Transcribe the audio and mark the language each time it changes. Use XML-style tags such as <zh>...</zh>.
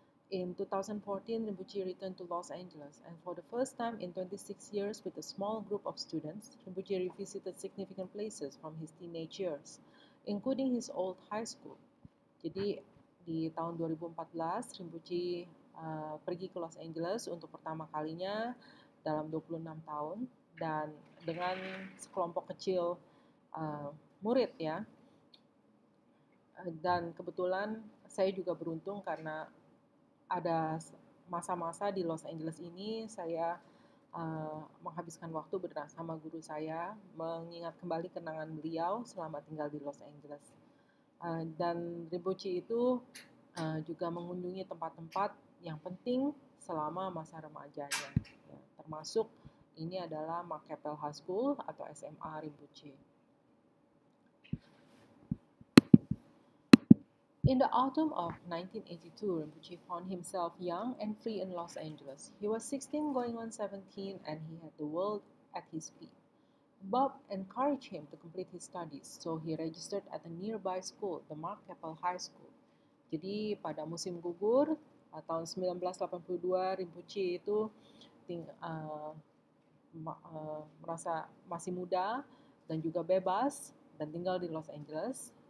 <en>In 2014, Rinpoche returned to Los Angeles, and for the first time in 26 years with a small group of students, Rinpoche revisited significant places from his teenage years, including his old high school.</en> <id>Jadi di tahun 2014, Rinpoche pergi ke Los Angeles untuk pertama kalinya dalam 26 tahun, dan dengan sekelompok kecil murid ya. Dan kebetulan saya juga beruntung karena ada masa-masa di Los Angeles ini saya menghabiskan waktu bersama guru saya, mengingat kembali kenangan beliau selama tinggal di Los Angeles. Dan Rinpoche itu juga mengunjungi tempat-tempat yang penting selama masa remajanya, ya, termasuk ini adalah Mark Keppel High School atau SMA Rinpoche.</id> <en>In the autumn of 1982, Rinpoche found himself young and free in Los Angeles. He was 16 going on 17 and he had the world at his feet. Bob encouraged him to complete his studies, so he registered at a nearby school, the Mark Keppel High School.</en> <id>Jadi pada musim gugur tahun 1982, Rinpoche itu merasa masih muda dan juga bebas dan tinggal di Los Angeles.</id>